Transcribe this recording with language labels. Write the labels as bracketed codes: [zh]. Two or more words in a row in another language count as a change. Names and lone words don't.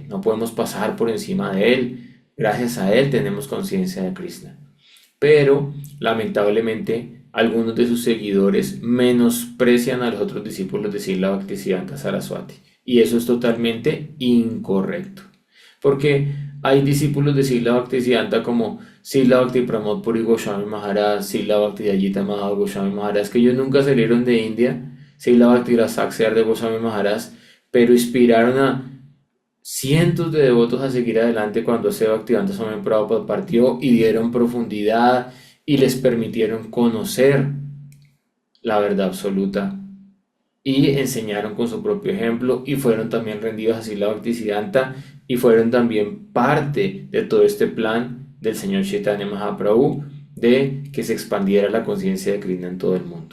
[es] No podemos pasar por encima de él. Gracias a él tenemos conciencia de Krishna. Pero, lamentablemente, algunos de sus seguidores menosprecian a los otros discípulos de Srila Bhaktisiddhanta Saraswati. Y eso es totalmente incorrecto. Porque hay discípulos de Srila Bhaktisiddhanta como Srila Bhakti Pramod Puri Goswami Maharaj, Srila Bhakti Dayita Madhava Goswami Maharaj, que ellos nunca salieron de India, Srila Bhakti Rasaksar de Goswami Maharaj, pero inspiraron a cientos de devotos a seguir adelante cuando A.C. Bhaktivedanta Swami Prabhupada partió y dieron profundidad y les permitieron conocer la verdad absoluta y enseñaron con su propio ejemplo y fueron también rendidos a Srila Bhaktisiddhanta y fueron también parte de todo este plan del Señor Chaitanya Mahaprabhu de que se expandiera la conciencia de Krishna en todo el mundo.